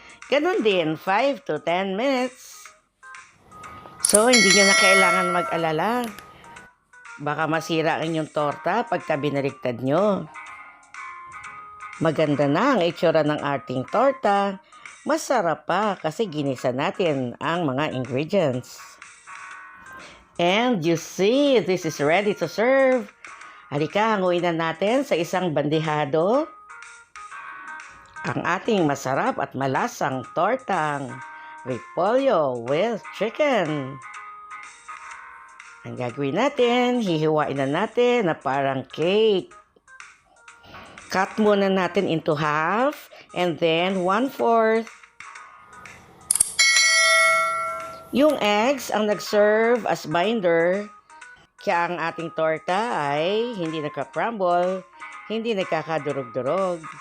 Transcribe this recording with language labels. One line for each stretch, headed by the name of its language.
Filipino: Ganun din, 5 to 10 minutes. So, hindi nyo na kailangan mag-alala. Baka masira ang inyong torta pagka binaliktad nyo. Maganda na ang itsura ng ating torta. Masarap pa kasi ginisa natin ang mga ingredients.
English: And you see, this is ready to serve.
Filipino: Halika, hanguin na natin sa isang bandihado ang ating masarap at malasang tortang repolyo
English: with chicken.
Filipino: Ang gagawin natin, hihiwain na natin na parang cake.
English: Cut
Filipino: muna natin
English: into half and then 1/4.
Filipino: Yung eggs ang nag-serve as binder, kaya ang ating torta ay hindi nagka-crumble, hindi nagkakadurog-durog.